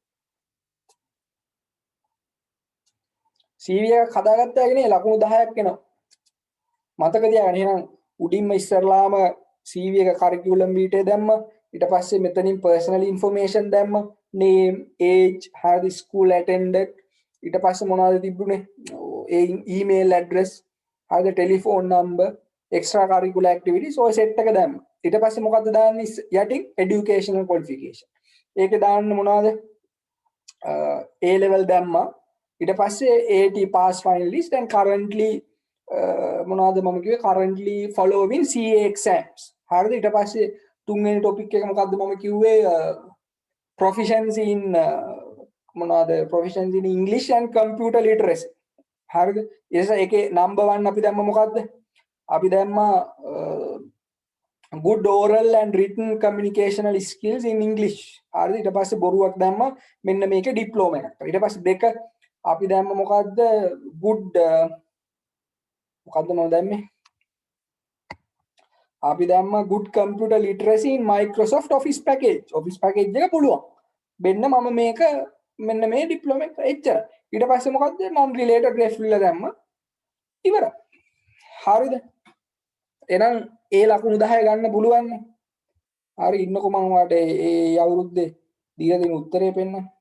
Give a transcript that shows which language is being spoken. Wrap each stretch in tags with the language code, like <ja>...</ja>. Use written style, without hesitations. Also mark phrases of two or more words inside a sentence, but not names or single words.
<si>CV එකක් හදාගත්තා කියන්නේ ලකුණු 10ක් එනවා මතක තියාගන්න එහෙනම් උඩින්ම ඉස්සරලාම CV එක</si> <en>curriculum vitae</en> <si>දැම්ම ඊට පස්සේ මෙතනින්</si> <en>personal information</en> <si>දැම්ම</si> <en>name age</en> <si>හරි</si> <en>school attended</en> <si>ඊට පස්සේ මොනවද තිබුණේ ඒ</si> <en>email address</en> <si>හරි</si> <en>telephone number extra curricular activities</en> <si>ඔය set එක දැම්ම ඊට පස්සේ මොකද්ද දාන්නේ යටින්</si> <en>educational qualification</en> <si>ඒකේ දාන්න මොනවද</si> <en>A level</en> <si>දැම්මා ඊට පස්සේ</si> <en>AT pass finalist and currently</en> <si>මොනවද මම කිව්වේ</si> <en>currently following CA exams</en> <si>හරිද ඊට පස්සේ තුන්වෙනි topic එක මොකද්ද මම කිව්වේ</si> <en>proficiency in</en> <si>මොනවද</si> <en>proficiency in English and computer literacy</en> <si>හරිද ඒකේ</si> <en>number 1</en> <si>අපි දැම්ම මොකද්ද අපි දැම්මා</si> <en>good oral and written communicational skills in English</en> <si>හරිද ඊට පස්සේ බොරුවක් දැම්මා මෙන්න මේකේ diploma එකක් ඊට පස්සේ දෙක අපි දැම්ම මොකද්ද good මොකද්ද මම දැම්මේ අපි දැම්ම</si> <en>good computer literacy in Microsoft Office package</en> <si>එක පුළුවන් මෙන්න මම මේක මෙන්න මේ diploma එක එච්චර ඊට පස්සේ මොකද්ද</si> <en>non related ref</en> <si>වල දැම්ම ඉවරයි හරිද එහෙනම් ඒ ලකුණු 10 ගන්න පුළුවන් හරි ඉන්නකො මම ඔයාලට ඒ අවුරුද්දේ දීලා දෙන උත්තරේ පෙන්නන්න</si>